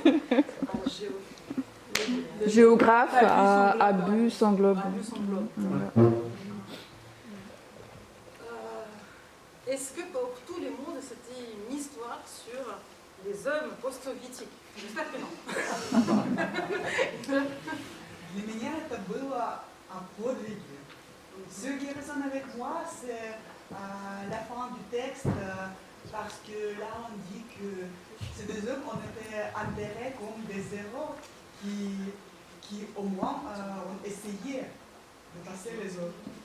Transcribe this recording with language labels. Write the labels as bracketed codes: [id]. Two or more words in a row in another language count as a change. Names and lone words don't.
[fr] Géographe à bus en globe. Est-ce que pour tout le monde c'était une histoire sur les hommes post-soviétiques? J'espère que non. [ru] Для меня это было о подвиге. [fr] Ce qui résonne avec moi, c'est la fin du texte, parce que là on dit que ces deux hommes ont été enterrés comme des héros qui au moins ont essayé de passer les autres.